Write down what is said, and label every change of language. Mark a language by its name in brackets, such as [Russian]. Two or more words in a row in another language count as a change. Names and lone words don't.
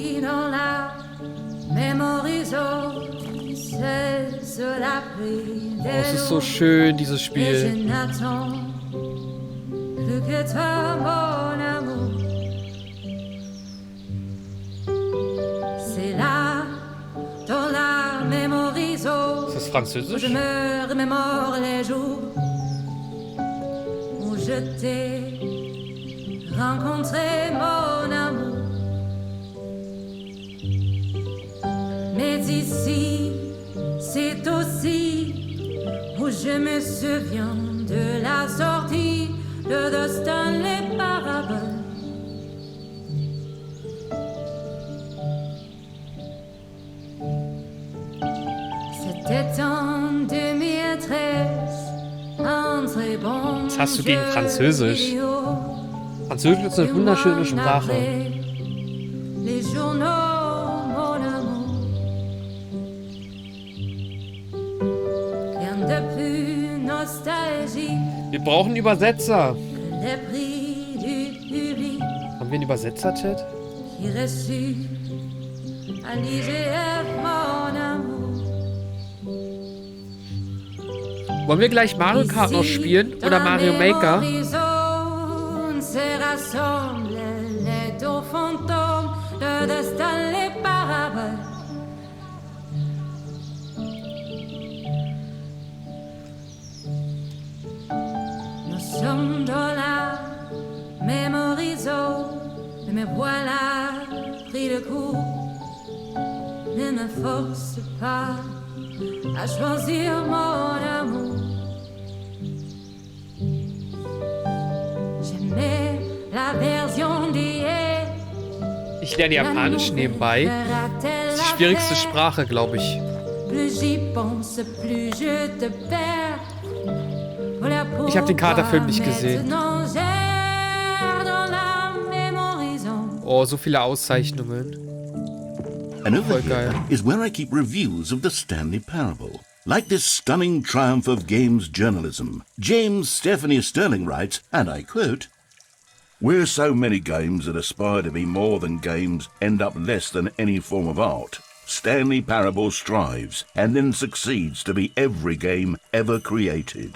[German] Oh, es ist so schön, dieses Spiel. Ist das Französisch? [French] Mais ici, c'est aussi où je me souviens de la sortie de The Stanley Parable. C'était en 2013, un très bon [German] Was hast du gegen Französisch? Französisch ist eine wunderschöne Sprache. [French] Les journaux, mon amour. Rien de plus nostalgique. [German] Wir brauchen Übersetzer. [French] Les prix du public [German] Haben wir einen Übersetzer-Chat? [French] qui reçut à l'IGF, mon amour. [German] Wollen wir gleich Mario Kart noch spielen? Oder Mario Maker? [French] Se rassemblent les deux fantômes de The Stanley Parable. Nous sommes dans la mémoriso, mais me voilà pris le coup. Ne me force pas à choisir mon amour. J'aimais la version d'hier. [German] Ich lerne Japanisch nebenbei. Das ist die schwierigste Sprache, glaube ich. Ich habe den Katerfilm nicht gesehen. Oh, so viele Auszeichnungen. [English] And over [German] Voll geil. [English] here is where I keep reviews of the Stanley Parable. Like this stunning triumph of games journalism, James Stephanie Sterling writes, and I quote, "Where so many games that aspire to be more than games end up less than any form of art, Stanley Parable strives and then succeeds to be every game ever created."